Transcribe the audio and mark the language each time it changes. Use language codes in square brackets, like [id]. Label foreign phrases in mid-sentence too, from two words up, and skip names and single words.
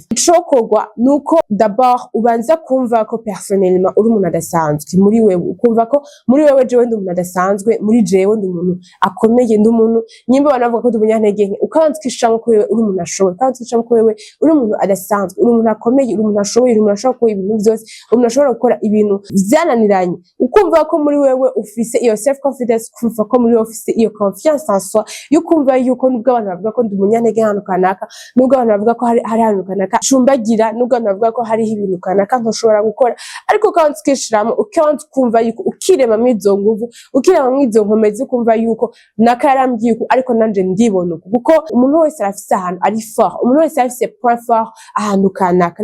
[rn] Icokorwa nuko d'abord ubanza kumva ko personnellement uri umuntu adasanzwe muri wewe, ukumva ko muri wewe jewe ndi umuntu adasanzwe, muri jewe ndi umuntu akomeye, ndi umuntu nyimba banavuga ko ndi umunyantege nke, ukabanza ukishiramo ko wewe uri umuntu ashoboye, ukabanza ukishiramo ko wewe uri umuntu adasanzwe, uri umuntu akomeye, uri umuntu ashoboye, uri umuntu ashobora gukora ibintu vyose, uri umuntu ashobora gukora ibintu vyananiranye. Ukumva ko muri wewe ufise iyo [en] self confidence confidence, [rn] kumva ko muri office iyo [fr] confiance en soi [rn] yo kumva yuko nubwo abantu bavuga ko ndi umunyantege hano kanaka, nubwo abantu bavuga ko hari hano kanaka cumbagira, nubwo abantu bavuga ko hariho ibintu kanaka ntoshobora gukora, ariko kandi ukishiramo ukanze kumva yuko ukirema mwizo nguvu, ukirema mwizo nkomezi, ukumva yuko naka yarambwiye uko ariko nanje ndibona uko, kuko umuntu wese arafise ahantu ari fort, umuntu wese arafise [fr] point fort [rn] ahantu kanaka.